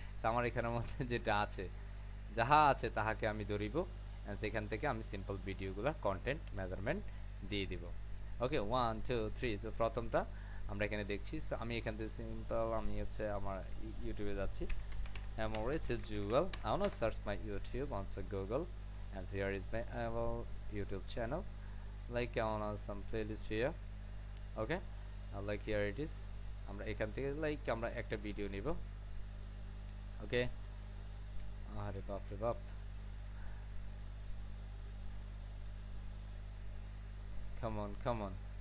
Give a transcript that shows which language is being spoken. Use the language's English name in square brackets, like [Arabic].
[Bangla] আমার এখানের মধ্যে যেটা আছে, যাহা আছে তাহাকে আমি ধরিব, সেখান থেকে আমি সিম্পল ভিডিওগুলো কন্টেন্ট মেজারমেন্ট দিয়ে দিব। ওকে, 1 2 3। তো প্রথমটা আমরা এখানে দেখছি, আমি এখান থেকে সিম্পল আমি হচ্ছে আমার ইউটিউবে যাচ্ছি, [English] it's Google. I want to search my YouTube on Google, and here is my YouTube channel. Like I want some playlist here. Okay, like here it is. [Bangla] আমরা এখান থেকে লাইক আমরা একটা ভিডিও নিব। ওকে, আরে বাপ রে বাপ, কাম অন।